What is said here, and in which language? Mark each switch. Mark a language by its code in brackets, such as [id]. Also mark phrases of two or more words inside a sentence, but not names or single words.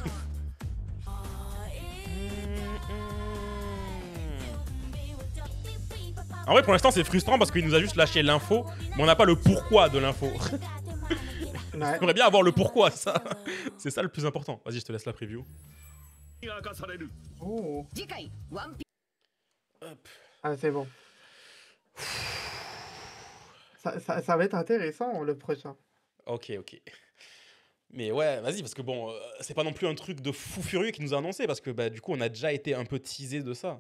[fr] En vrai, pour l'instant, c'est frustrant parce qu'il nous a juste lâché l'info, mais on n'a pas le pourquoi de l'info. Ouais. J'aimerais bien avoir le pourquoi, ça. C'est ça le plus important. Vas-y, je te laisse la preview. Oh. [ja] 次回ワンピ [fr] Hop. Ah, c'est bon. Ça va être intéressant, le prochain. Ok. Mais ouais, vas-y, parce que bon, c'est pas non plus un truc de fou furieux qui nous a annoncé, parce que bah, du coup, on a déjà été un peu teasé de ça.